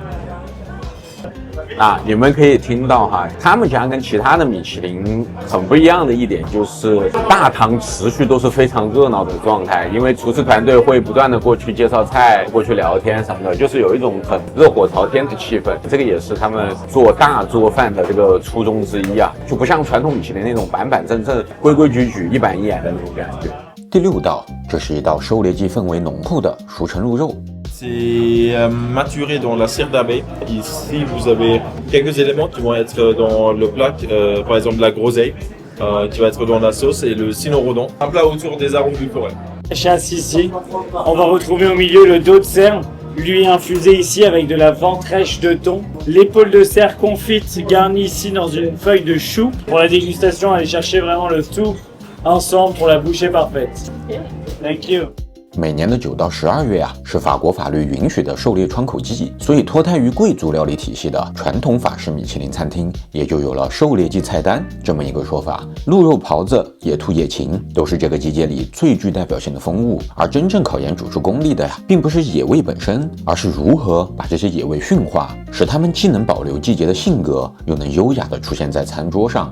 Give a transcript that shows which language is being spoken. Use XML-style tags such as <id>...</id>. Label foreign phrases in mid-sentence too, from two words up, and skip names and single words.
<zh>啊，你們可以聽到哈，他們家跟其他的米其林很不一樣的一點就是大堂持續都是非常熱鬧的狀態，因為廚師團隊會不斷的過去介紹菜，過去聊天什麼的，就是有一種很熱火朝天的氣氛。這個也是他們做大做飯的這個初衷之一啊，就不像傳統米其林那種板板正正、規規矩矩、一板一眼的那種感覺。第6道，這是一道狩獵季氛圍濃厚的熟成鹿肉。</zh> <fr>C'est maturé dans la cire d'abeille. Ici, vous avez quelques éléments qui vont être dans le plat, par exemple la groseille, qui va être dans la sauce, et le cynorhodon. Un plat autour des arômes du forêt. chasse ici. On va retrouver au milieu le dos de cerf, lui infusé ici avec de la ventrèche de thon. L'épaule de cerf confite garnie ici dans une feuille de chou. Pour la dégustation, allez chercher vraiment le tout ensemble pour la bouchée parfaite.</fr> <en>Thank you.</en> <zh>每年的9到12月啊，是法国法律允许的狩猎窗口季，所以脱胎于贵族料理体系的传统法式米其林餐厅，也就有了狩猎季菜单这么一个说法。鹿肉狍子、野兔、野禽都是这个季节里最具代表性的风物，而真正考验主厨功力的呀，并不是野味本身，而是如何把这些野味驯化，使它们既能保留季节的性格，又能优雅地出现在餐桌上。</zh>